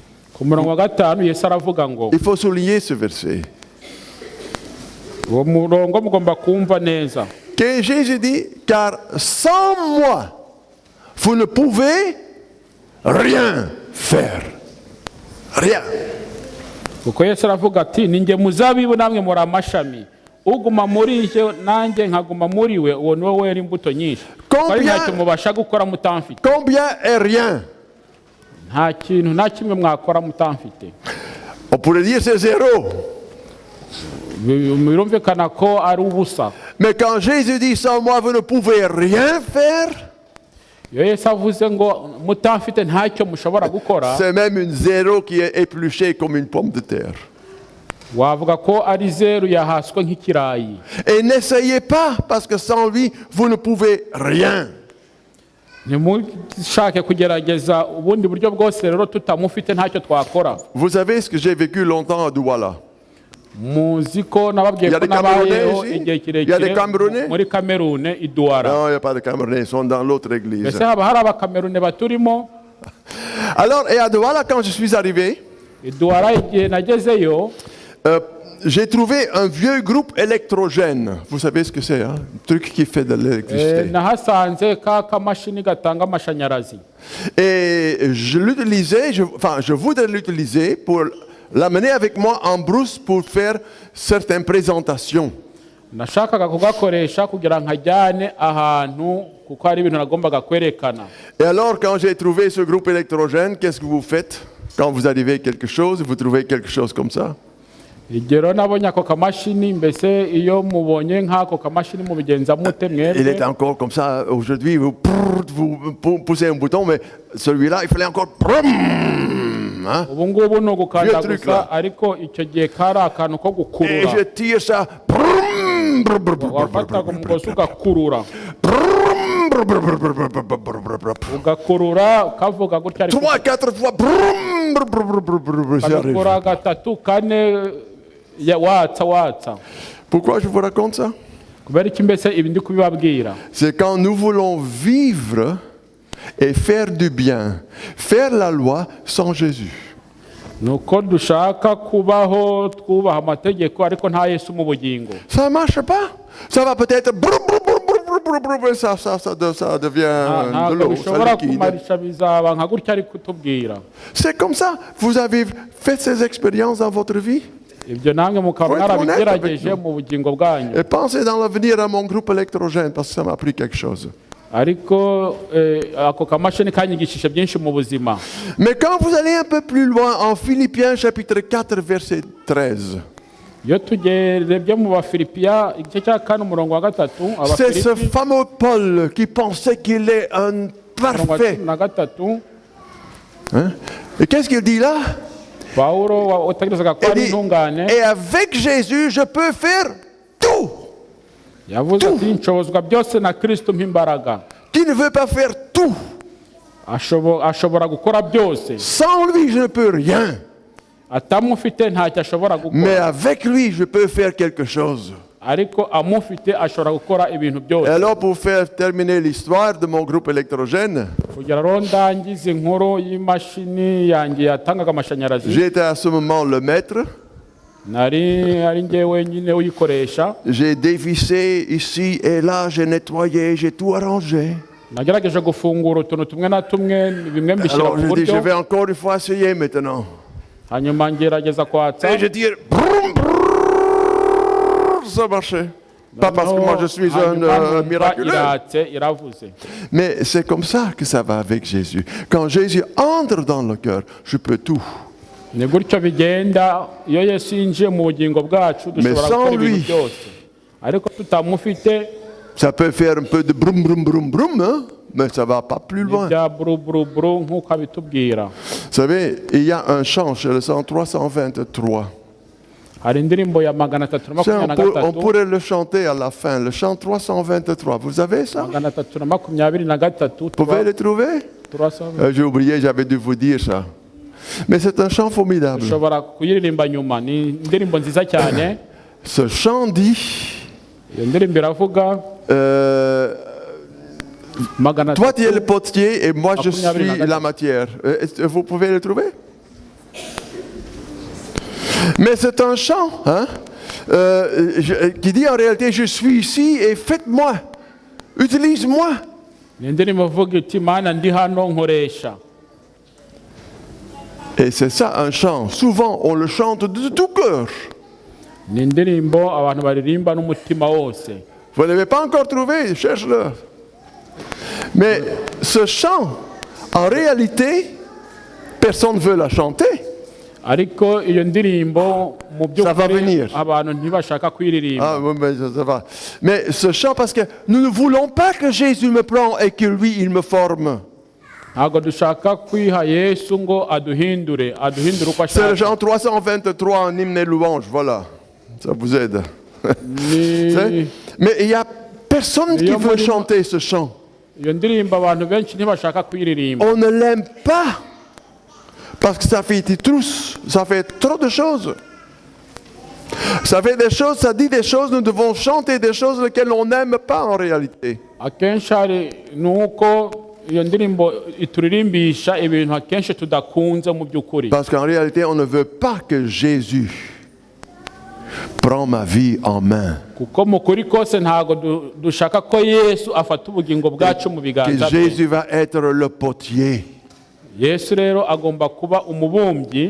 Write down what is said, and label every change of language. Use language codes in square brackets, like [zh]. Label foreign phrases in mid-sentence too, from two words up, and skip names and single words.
[fr] Il faut souligner ce verset. Que Jésus dit, car sans moi, vous ne pouvez rien faire. Rien. [rw] Uguma muri icyo nanjye nkaguma muri we uwo niwe wera imbuto nyinshi. Ntacyo mubasha gukora mutamfite. [fr] Combien est rien? [rw] Nta kintu nta kimwe mwakora mutamfite. [fr] On pourrait dire c'est zéro. [rw] Birumvikana ko ari ubusa. [fr] Mais quand Jésus dit sans moi vous ne pouvez rien faire, [rw] Yesu avuze ngo mutamfite ntacyo mushobora gukora. [fr] C'est même une zéro qui est épluchée comme une pomme de terre. Et n'essayez pas, parce que sans lui, vous ne pouvez rien. [rw] ntimushake kugerageza ubundi buryo bwose rero tutamufite ntacyo twakora. [fr] Vous savez ce que j'ai vécu longtemps à Douala. [rw] Muzi ko nababwiye [fr] Il y a [rw] ko [fr] des Camerounais [rw] nabayeho [fr] ici? [rw] igihe [fr] Il y a des [rw] kirekire [fr] Camerounais? [rw] muri Kamerune i Douala. [fr] Non, il n'y a pas de Camerounais, ils sont dans l'autre église. [rw] Mbese haba hari abakamerune baturimo. [fr] Alors, et à Douala, quand je suis arrivé, [rw] I Douala igihe nagezeyo [fr] j'ai trouvé un vieux groupe électrogène. Vous savez ce que c'est, hein? Un truc qui fait de l'électricité. [rw] nahasanze ka kamashini gatanga amashanyarazi. [fr] Et je l'utilisais, je voudrais l'utiliser pour l'amener avec moi en brousse pour faire certaines présentations. [rw] Nashakaga kugakoresha kugira nkajyane ahantu kuko hari ibintu nagombaga kwerekana. [fr] Et alors, quand j'ai trouvé ce groupe électrogène, qu'est-ce que vous faites? Quand vous arrivez à quelque chose, vous trouvez quelque chose comme ça? [rw] Igero nabonye ako kamashini, mbese iyo mubonye nk'ako kamashini mubigenza mute [fr] Il [rw] mwebwe? [fr] est encore comme ça. Aujourd'hui, vous poussez un bouton, mais celui-là, il fallait encore... Hein? [rw] Ubu ngubu ni ugukanda [fr] Vieux truc, [rw] gusa, [fr] là. [rw] ariko icyo gihe kari akantu ko [fr] Et [rw] gukurura. [fr] je tire ça. [rw] Wafataga umugozi ugakurura ugakurura kavuga gutya ariko [fr] 3-4 fois. C'est arrivé. [rw] kagakora gatatu kane watsa. [fr] Pourquoi je vous raconte ça? [rw] Kubera iki mbese ibi ndi kubibabwira? [fr] C'est quand nous voulons vivre et faire du bien, faire la loi sans Jésus. [rw] Nuko dushaka kubaho twubaha amategeko ariko nta Yesu mu bugingo. [fr] Ça ne marche pas. Ça va peut-être... Ça devient de [rw] Ntabwo [fr] l'eau, ça [rw] bishobora [fr] liquide. [rw] kumarisha bizaba nka gutya ari kutubwira. [fr] C'est comme ça. Vous avez fait ces expériences dans votre vie? [rw] Ibyo namwe mukaba [fr] Faut être [rw] mwarabigerageje [fr] honnête avec [rw] mu bugingo bwanyu. [fr] Et pensez dans l'avenir à mon groupe électrogène, parce que ça m'a appris quelque chose. [rw] Ariko ako kamashini kanyigishije byinshi mu buzima. [fr] Mais quand vous allez un peu plus loin, en Philippiens chapitre 4, verset 13, [rw] Iyo tugerebye mu Bafilipiya igice cya 4 umurongo wa 3, [fr] c'est ce [rw] Abafilipi [fr] fameux Paul qui pensait qu'il est un [rw] umurongo wa [fr] parfait. [rw] 13, [fr] Hein? Et qu'est-ce qu'il dit là? [rw] Pawulo wategerezaga ko [fr] Il [rw] ari [fr] dit, [rw] intungane [fr] et avec Jésus, je peux faire tout. [rw] yavuze ati nshobozwa byose na Kristo mpimbaraga. [fr] Qui ne veut pas faire tout? [rw] ashobora gukora byose, [fr] Sans lui, je ne peux rien. [rw] atamufite ntacyo ashobora [fr] Mais [rw] gukora, [fr] avec lui, je peux faire quelque chose. [rw] ariko amufite ashobora gukora ibintu [fr] Et [rw] byose. [fr] alors, pour faire terminer l'histoire de mon groupe électrogène, [rw] Kugira rero ndangize inkuru y'imashini yanjye yatangaga amashanyarazi, [fr] j'étais à ce moment le maître. [rw] ari njye wenyine uyikoresha. [fr] J'ai dévissé ici et là, j'ai nettoyé, j'ai tout arrangé. [rw] Nagerageje gufungura utuntu tumwe na tumwe, bimwe mbishyira [fr] Alors [rw] mu [fr] je dis, je [rw] buryo, [fr] vais encore une fois essayer maintenant. [rw] hanyuma ngerageza kwatsa. [fr] Et je dis, brum, brrr, ça marchait. Pas parce que moi je suis un [rw] Hanyuma numva [fr] miraculeux. [rw] iratse iravuze. [fr] Mais c'est comme ça que ça va avec Jésus. Quand Jésus entre dans le cœur, je peux tout. [rw] Ni gutyo bigenda iyo Yesu yinjiye mu bugingo bwacu, dushobora [fr] sans [rw] gukora ibintu [fr] lui, [rw] byose, ariko tutamufite [fr] Ça peut faire un peu de brum, brum, brum, brum, hein, mais ça va pas plus loin. [rw] bya buru nk'uko abitubwira. [fr] Vous savez, il y a un chant chez le 323. [rw] Hari indirimbo ya 323, [fr] Ça, on pourrait le chanter à la fin, le chant 323. Vous avez ça? 323, Vous pouvez le trouver? 300. J'ai oublié, j'avais dû vous dire ça. Mais c'est un chant formidable. [rw] Ushobora kuyiririmba nyuma, ni indirimbo nziza cyane. [fr] Ce chant dit, [rw] Iyo ndirimbo iravuga [fr] toi tu es le potier et moi je suis 24. la matière. Vous pouvez le trouver? Mais c'est un chant hein, qui dit en réalité, je suis ici et faites-moi, utilise-moi. [rw] ni indirimbo ivuga iti Mana ndi hano nkoresha. [fr] Et c'est ça un chant. Souvent on le chante de tout cœur. [rw] Ni indirimbo abantu baririmba n'umutima wose. [fr] Vous ne l'avez pas encore trouvé, cherche-le. Mais ce chant, en réalité, personne ne veut la chanter. [rw] Ariko iyo ndirimbo mu [fr] Ça va venir. [rw] by'ukuri abantu ntibashaka kuyiririmba. [fr] Ah, oui, mais ça va. Mais ce chant, parce que nous ne voulons pas que Jésus me prenne et que lui, il me forme. [rw] Ntabwo dushaka kwiha Yesu ngo aduhindure uko [fr] C'est le [rw] ashaka. [fr] chant 323 en hymne et louange, voilà. Ça vous aide. [rw] Ni [fr] Mais il n'y a personne qui veut chanter ce chant. [rw] iyo ndirimbo abantu benshi ntibashaka kuyiririmba. [fr] On ne l'aime pas. Parce que ça fait ça fait trop de choses. Ça fait des choses, ça dit des choses, nous devons chanter des choses lesquelles on n'aime pas en réalité. [rw] Akenshi hari nuko iyo ndirimbo ituririmbisha ibintu akenshi tudakunze mu by'ukuri. [fr] Parce qu'en réalité, on ne veut pas que Jésus prend ma vie en main. [rw] Kuko mu kuri kose ntago dushaka ko Yesu afata ubugingo bwacu mu [fr] Que [rw] biganza bye. [fr] Jésus va être le potier. [rw] Yesu rero agomba kuba umubumbyi.